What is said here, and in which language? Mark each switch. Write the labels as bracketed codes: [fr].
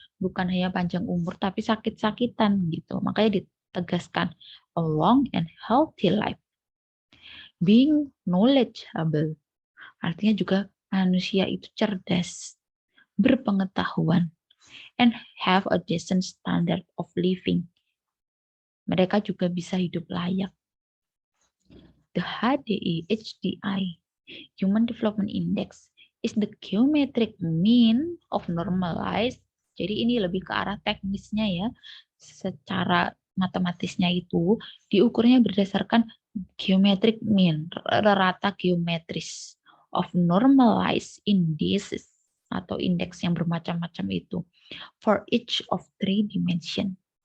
[id] Bukan hanya panjang umur tapi sakit-sakitan gitu. Makanya ditegaskan [en] a long and healthy life. Being knowledgeable. [id] Artinya juga manusia itu cerdas, berpengetahuan, [en] and have a decent standard of living. [id] Mereka juga bisa hidup layak. [en] The HDI, Human Development Index, is the geometric mean of normalized. [id] Jadi ini lebih ke arah teknisnya ya. Secara matematisnya itu diukurnya berdasarkan geometric mean, rata geometris [en] of normalized indices [id] atau indeks yang bermacam-macam itu [en] for each of 3 dimension.